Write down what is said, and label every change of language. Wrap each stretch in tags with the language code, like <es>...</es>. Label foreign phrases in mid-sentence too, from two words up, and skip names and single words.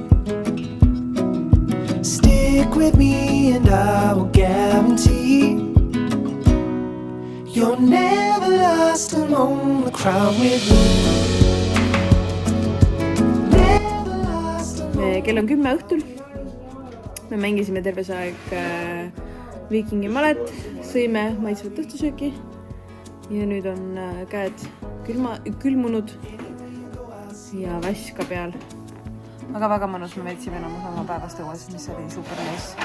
<en>Stick with me and I will guarantee you're never lost among the crowd with me. Never lost among...</en> <et>Kell on 10 õhtul. Me mängisime terve see aeg Viikingi malet, sõime maitsvat õhtusööki ja nüüd on käed külmunud ja väska peal. Väga mõnus, me veetsime enamus oma päevast õues, mis oli</et> <en>super nice.</en>